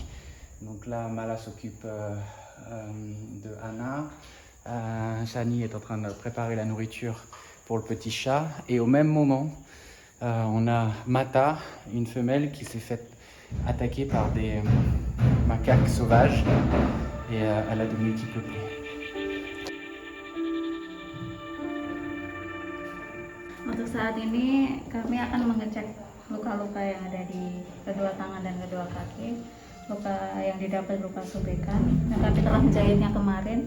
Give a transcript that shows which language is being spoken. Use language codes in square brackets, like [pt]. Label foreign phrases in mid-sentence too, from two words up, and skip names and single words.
[fr] Donc là, Mala s'occupe de Anna. Shani est en train de préparer la nourriture pour le petit chat. Et au même moment, on a Mata, une femelle qui s'est faite attaquer par des macaques sauvages et elle a de multiples plaies. [id] Untuk saat ini kami akan mengecek luka-luka yang ada di kedua tangan dan kedua kaki. Luka yang didapat berupa sobekan. Nah, kami telah menjahitnya kemarin.